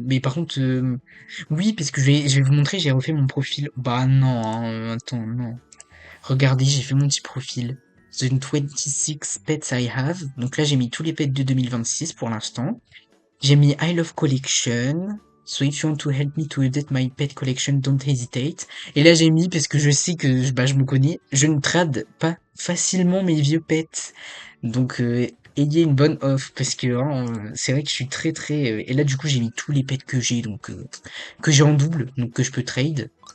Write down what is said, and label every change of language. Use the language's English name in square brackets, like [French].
[French] Mais par contre, oui, parce que je vais vous montrer, j'ai refait mon profil. Bah non, hein, attends, non. Regardez, j'ai fait mon petit profil. [English] The 26 pets I have. [French] Donc là, j'ai mis tous les pets de 2026 pour l'instant. J'ai mis [English] I love collection. So if you want to help me to update my pet collection, don't hesitate. [French] Et là, j'ai mis, parce que je sais que bah, je me connais, je ne trade pas facilement mes vieux pets. Donc, ayez une bonne off, parce que hein, c'est vrai que je suis très très... et là, du coup, j'ai mis tous les pets que j'ai, donc que j'ai en double, donc que je peux trade.